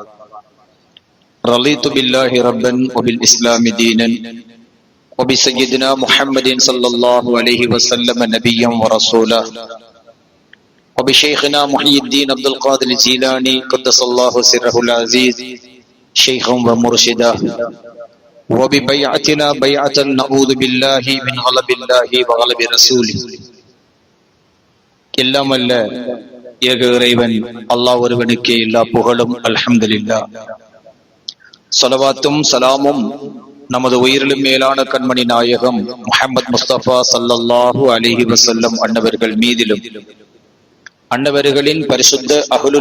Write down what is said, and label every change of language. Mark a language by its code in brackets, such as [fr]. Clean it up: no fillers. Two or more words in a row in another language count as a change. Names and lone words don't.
[ar] رضيت بالله ربا وبالإسلام دينا وبسيدنا محمد صلى الله عليه وسلم نبيا ورسولا وبشيخنا محي الدين عبد القادر الجيلاني قدس الله سره العزيز شيخا ومرشدا وببيعتنا بيعة نعوذ بالله من غضب الله وغضب رسوله. [ta] எல்லாம் அல்ல ஏக இறைவன் அல்லாஹ் ஒருவனுக்கே எல்லா புகழும் அல்ஹம்துலில்லாஹ். ஸலவாத்தும் சலாமும் நமது உயிரிலும் மேலான கண்மணி நாயகம் முஹம்மது முஸ்தபா [ar] صلى الله عليه وسلم [ta] அன்னவர்கள் மீதிலும் அன்னவர்களின் பரிசுத்த அஹ்லுல்